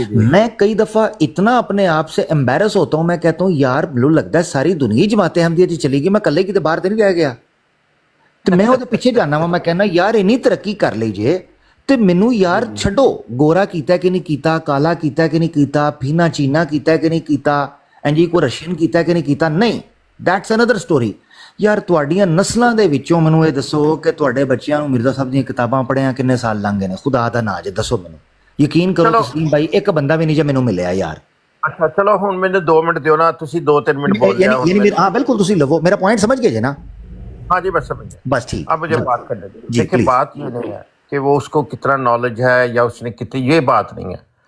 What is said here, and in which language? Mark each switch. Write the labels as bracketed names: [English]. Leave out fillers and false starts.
[Urdu] میں کئی دفعہ اتنا اپنے آپ سے امبیرس ہوتا ہوں، میں کہتا ہوں یار مجھے لگتا ہے ساری دنیا جماعت احمدیہ جی چلی گئی، میں کلے کی تو باہر تو نہیں رہ گیا. [Punjabi] تو میں وہ پیچھے جانا وا، میں کہنا یار اینی ترقی کر لیجیے تو مینوں یار چھڈو، گورا کیتا ہے کہ نہیں کیتا، کالا کیتا ہے کہ نہیں کیتا، پینا چینا کیتا ہے کہ نہیں کیتا، جی کوئی رشین کیتا ہے کہ نہیں کیتا، نہیں، [English] That's another story. [Punjabi] یار تواڈیاں نسلاں دے وچوں مینوں یہ دسو کہ تواڈے بچیاں نوں مرزا صاحب دیاں کتاباں پڑھیاں کنے سال لنਘ گئے نے؟ خدا دا نا جے دسو مینوں. یقین کرو تسلیم بھائی ایک بندہ بھی نہیں جے مینوں ملیا یار. اچھا چلو ہن مینوں 2 منٹ دیو نا، تسی 2-3 منٹ بول لیا. یعنی ہاں بالکل تسی لو میرا پوائنٹ سمجھ گئے جے نا؟ [Urdu] ہاں جی بس سمجھ گیا. بس ٹھیک. اب مجھے بات کرنے دیں. جی دیکھیں پلیز. بات یہ نہیں ہے کہ وہ اس کو کتنا نالج ہے یا اس نے کتنی، یہ بات نہیں ہے.